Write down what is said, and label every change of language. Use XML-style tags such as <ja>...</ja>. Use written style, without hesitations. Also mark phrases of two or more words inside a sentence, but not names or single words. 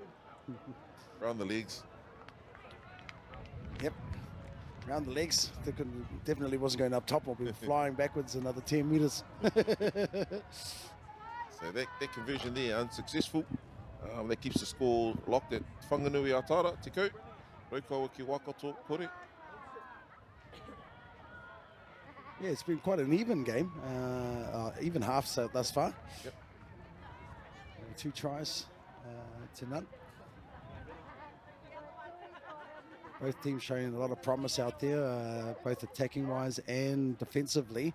<en>Around the legs. Yep, around the legs. Definitely wasn't going up top. We'll be flying backwards another 10 metres. So that conversion there, unsuccessful. That keeps the score locked at Whanganui Atara,</en> <mi>te kau.</mi> <en>Raukawa ki Waikato, kore. Yeah, it's been quite an even game, even half so thus far. Yep. 2 tries to none. Both teams showing a lot of promise out there, both attacking-wise and defensively.</en>